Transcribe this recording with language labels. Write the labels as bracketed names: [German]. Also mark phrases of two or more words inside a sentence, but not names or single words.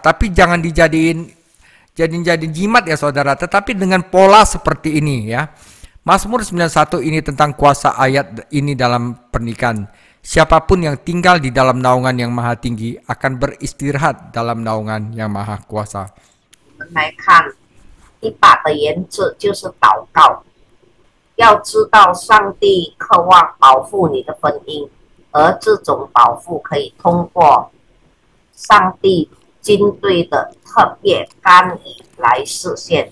[Indonesian] Tapi jangan dijadiin jimat ya, saudara. Tetapi dengan pola seperti ini ya. Mazmur 91 ini tentang kuasa ayat ini dalam pernikahan. Siapapun yang tinggal di dalam naungan yang maha tinggi akan beristirahat dalam naungan yang maha kuasa. [Chinese] 来看一把的原则就是祷告。要知道，上帝渴望保护你的婚姻，而这种保护可以通过上帝军队的特别干预来实现。